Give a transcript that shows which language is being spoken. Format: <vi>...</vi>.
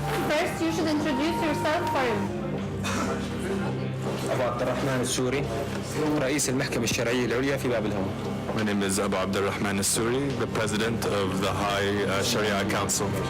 <en>First, you should introduce yourself for him.</en> <ar>أبو عبد الرحمن السوري رئيس المحكمة الشرعية العليا في باب الهوى.</ar> <en>My name is Abu Abdul Rahman Al-Suri, the president of the High Sharia Council.</en>